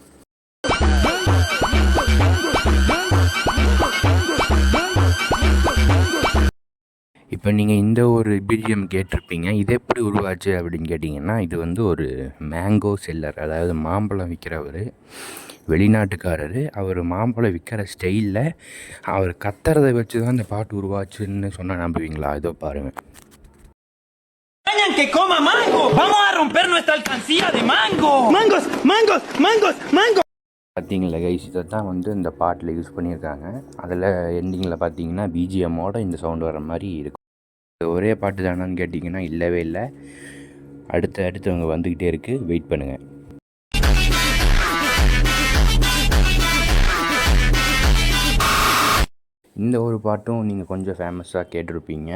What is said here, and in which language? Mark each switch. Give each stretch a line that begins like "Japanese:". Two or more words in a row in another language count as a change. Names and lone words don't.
Tamil: இப்போ நீங்கள் இந்த ஒரு பிஜிஎம் கேட்டிருப்பீங்க, இது எப்படி உருவாச்சு அப்படின்னு கேட்டிங்கன்னா, இது வந்து ஒரு
English: mango seller,
Tamil: அதாவது மாம்பழம் விற்கிறவர், வெளிநாட்டுக்காரர். அவர் மாம்பழம் விற்கிற ஸ்டைலில் அவர் கத்துறதை வச்சு தான் இந்த பாட்டு உருவாச்சுன்னு சொன்னால் நம்புவீங்களா? இதோ பாருங்கள்.
Spanish: Que coma mango. Vamos a romper nuestra alcancía de mango. Mangos, mangos, mangos, mangos.
Tamil: பார்த்தீங்களா கைஸ், இதை தான் வந்து இந்த பாட்டில் யூஸ் பண்ணியிருக்காங்க. அதில் எண்டிங்கில் பார்த்தீங்கன்னா பிஜிஎம்மோட இந்த சவுண்டு வர மாதிரி இருக்கும். ஒரே பாட்டு தானான்னு கேட்டிங்கன்னா இல்லவே இல்லை. அடுத்தவங்க வந்துக்கிட்டே இருக்குது, வெயிட் பண்ணுங்கள். இந்த ஒரு பாட்டும் நீங்கள் கொஞ்சம் ஃபேமஸாக கேட்டிருப்பீங்க.